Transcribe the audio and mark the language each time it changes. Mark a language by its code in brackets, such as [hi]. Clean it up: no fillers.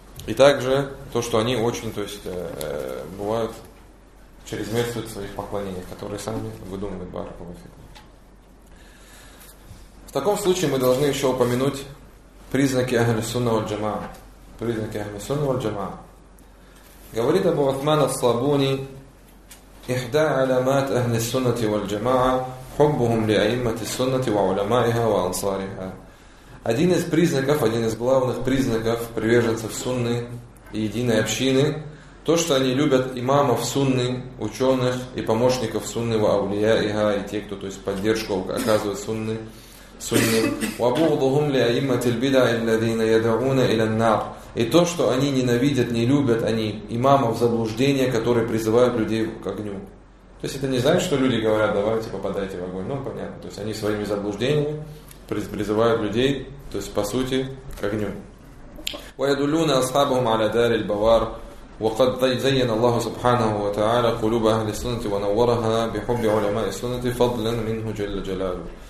[ru] И также то, что они очень, то есть, бывают, чрезмерствуют в своих поклонениях, которые сами выдумывают баракулафик. В таком случае мы должны еще упомянуть признаки Ахли Сунна валь Джамаа. Признаки Ахли Сунна валь Джамаа. Говорит Абу Утман ас-Сабуни, [ar] «Ихда аламат Ахли Сунна валь Джамаа». حبهم لأئمة السنة وعلمائها وأنصارها. [ru] Один из признаков, один из главных признаков приверженцев сунны и единой общины, то, что они любят имамов сунны, ученых и помощников сунны, ваулияиха, и те, кто, то есть, поддержку оказывает сунны. [ar] وبغضهم لأئمة البدع الذين يدعون إلى النار. [ru] И то, что они ненавидят, не любят они имамов заблуждения, которые призывают людей к огню. То есть это не значит, что люди говорят, давайте попадайте в огонь. Ну, понятно. То есть они своими заблуждениями призывают людей, то есть по сути, к огню. [ar] وَيَدُلُّونَ أَصْحَابَهُمْ عَلَى دَارِ الْبَوَارِ وَقَدْ زَيَّنَ اللَّهُ سُبْحَانَهُ وَتَعَالَى قُلُوبَ أَهْلِ السُّنَّةِ وَنَوَّرَهَا بِحُبِّ عُلَمَاءِ السُّنَّةِ فَضْلًا مِنْهُ جَلَّ جَلَالُهُ.